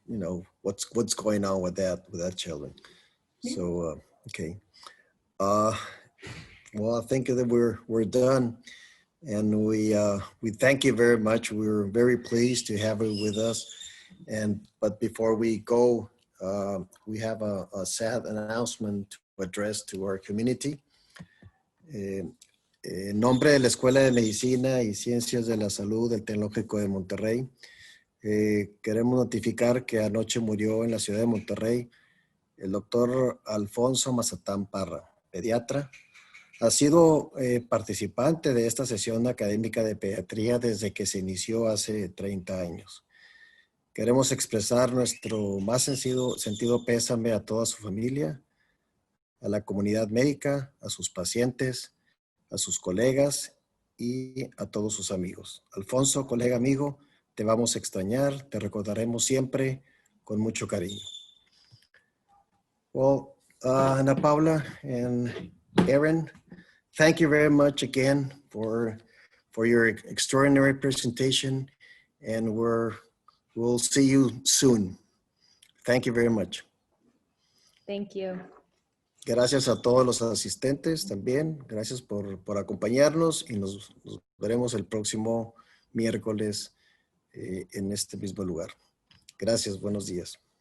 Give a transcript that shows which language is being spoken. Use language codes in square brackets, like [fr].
[en] You know what's going on with that children. So okay, well, I think that we're done, and we thank you very much. We're very pleased to have you with us. But before we go, we have a sad announcement to address to our community. [es] En nombre de la Escuela de Medicina y Ciencias de la Salud del Tecnológico de Monterrey, queremos notificar que anoche murió en la ciudad de Monterrey el doctor Alfonso Mazatán Parra, pediatra. Ha sido participante de esta sesión académica de pediatría desde que se inició hace 30 años. Queremos expresar nuestro más sentido pésame a toda su familia, a la comunidad médica, a sus pacientes, a sus colegas y a todos sus amigos. Alfonso, colega amigo, te vamos a extrañar, te recordaremos siempre con mucho cariño. [en] Well, Ana Paula and Erin, thank you very much again for your extraordinary presentation, and we'll see you soon. Thank you very much. Thank you. [es] Gracias a todos los asistentes también. Gracias por acompañarnos y nos veremos el próximo miércoles en este mismo lugar. Gracias, buenos días.